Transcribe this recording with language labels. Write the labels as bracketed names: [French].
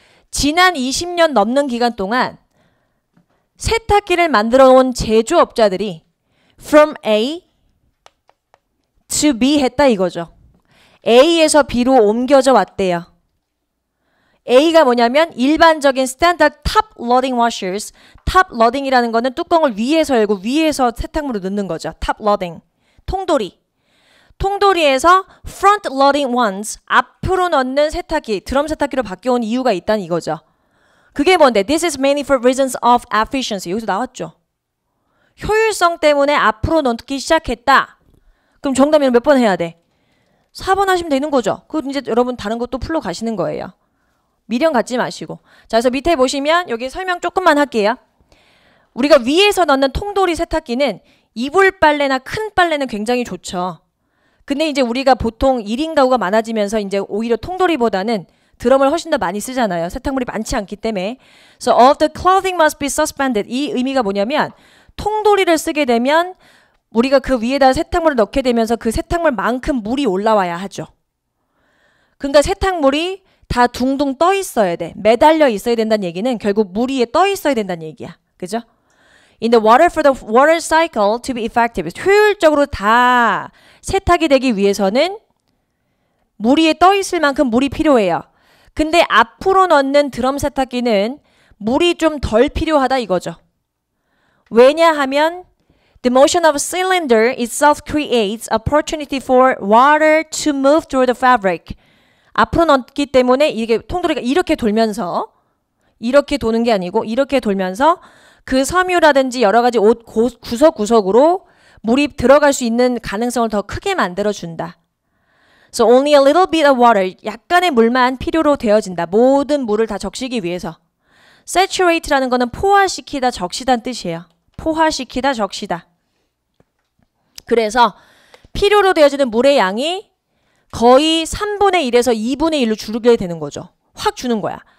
[Korean] 지난 20년 넘는 기간 동안 세탁기를 만들어 온 제조업자들이 [English] from A to B [Korean] 했다 이거죠. A에서 B로 옮겨져 왔대요. A가 뭐냐면 일반적인 스탠다드 탑 로딩 washers. 탑 로딩이라는 거는 뚜껑을 위에서 열고 위에서 세탁물을 넣는 거죠. 탑 로딩. 통돌이. 통돌이에서 [English] front loading ones. [Korean] 앞으로 넣는 세탁기. 드럼 세탁기로 바뀌어온 이유가 있다는 이거죠. 그게 뭔데? [English] This is mainly for reasons of efficiency. [Korean] 여기서 나왔죠. 효율성 때문에 앞으로 넣기 시작했다. 그럼 정답이면 몇 번 해야 돼? 4번 하시면 되는 거죠. 그거 이제 여러분 다른 것도 풀러 가시는 거예요. 미련 갖지 마시고. 자, 그래서 밑에 보시면 여기 설명 조금만 할게요. 우리가 위에서 넣는 통돌이 세탁기는 이불 빨래나 큰 빨래는 굉장히 좋죠. 근데 이제 우리가 보통 1인 가구가 많아지면서 이제 오히려 통돌이보다는 드럼을 훨씬 더 많이 쓰잖아요. 세탁물이 많지 않기 때문에. [English] So all of the clothing must be suspended. [Korean] 이 의미가 뭐냐면 통돌이를 쓰게 되면 우리가 그 위에다 세탁물을 넣게 되면서 그 세탁물만큼 물이 올라와야 하죠. 그러니까 세탁물이 다 둥둥 떠 있어야 돼. 매달려 있어야 된다는 얘기는 결국 물 위에 떠 있어야 된다는 얘기야. 그죠? [English] In the water for the water cycle to be effective. [Korean] 효율적으로 다 세탁이 되기 위해서는 물 위에 떠 있을 만큼 물이 필요해요. 근데 앞으로 넣는 드럼 세탁기는 물이 좀 덜 필요하다 이거죠. 왜냐하면 [English] the motion of a cylinder itself creates opportunity for water to move through the fabric. [Korean] 앞으로 넣기 때문에 이게 통돌이가 이렇게 돌면서 이렇게 도는 게 아니고 이렇게 돌면서 그 섬유라든지 여러 가지 옷 구석구석으로 물이 들어갈 수 있는 가능성을 더 크게 만들어준다. [English] So only a little bit of water, [Korean] 약간의 물만 필요로 되어진다. 모든 물을 다 적시기 위해서. Saturate라는 거는 포화시키다, 적시다는 뜻이에요. 포화시키다, 적시다. 그래서 필요로 되어지는 물의 양이 거의 3분의 1에서 2분의 1로 줄게 되는 거죠. 확 주는 거야.